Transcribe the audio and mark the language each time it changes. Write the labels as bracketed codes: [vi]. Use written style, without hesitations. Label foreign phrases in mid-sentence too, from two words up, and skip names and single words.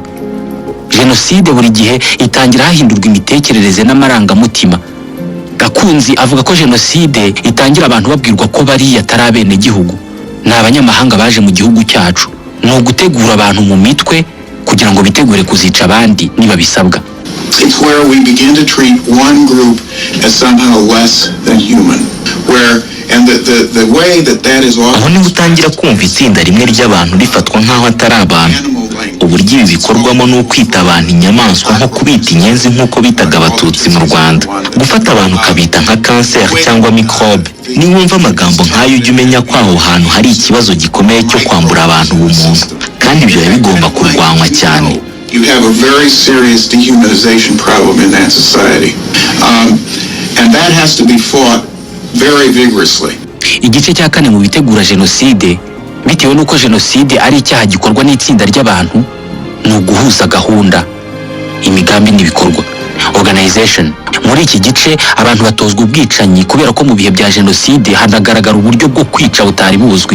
[rw] Jenoside buri gihe itangira hahindurwa imitekerereze n'amarangamutima. Gakunzi avuga ko jenoside itangira abantu babwirwa ko bariya atari abenegihugu, ni abanyamahanga baje mu gihugu cyacu. Ni ugutegura abantu mu mitwe kugira ngo bitegure kuzica abandi niba bisabwa. [en] It's where we begin to treat one group as somehow less than human. The way that is often... [rw] aho niho utangira kumva itsinda rimwe ry'abantu rifatwa nk'aho atari abantu. Uburyo ibi bikorwamo ni ukwita abantu inyamaswa, nko kubita inyenzi nk'uko bitaga abatutsi mu Rwanda. Gufata abantu ukabita nka kanseri cyangwa mikrobe. Niwumva amagambo nk'ayo ujya umenya ko aho hantu hari ikibazo gikomeye cyo kwambura abantu ubumuntu, kandi ibyo biba bigomba kurwanywa cyane. [en] You have a very serious dehumanization problem in that society. And that has to be fought very vigorously. [rw] Igice cya kane mu bitegura jenoside, bitewe n'uko jenoside ari icyaha gikorwa n'itsinda ry'abantu, ni uguhuza gahunda, imigambi n'ibikorwa, organization. Muri iki gice abantu batozwa ubwicanyi kubera ko mu bihe bya jenoside hanagaragara uburyo bwo kwica butari buzwi.